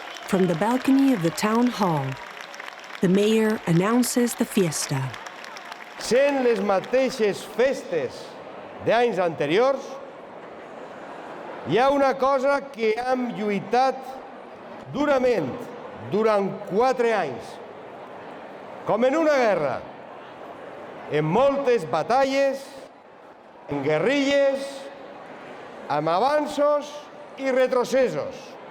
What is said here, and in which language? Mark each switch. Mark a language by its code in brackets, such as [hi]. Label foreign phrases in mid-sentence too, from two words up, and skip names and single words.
[en] From the balcony of the town hall, the mayor announces the fiesta. [ca] Sent les mateixes festes d'anys anteriors, hi ha una cosa que hem lluitat durament durant 4 anys, com en una guerra, en moltes batalles, en guerrilles, amb avanços i retrocessos.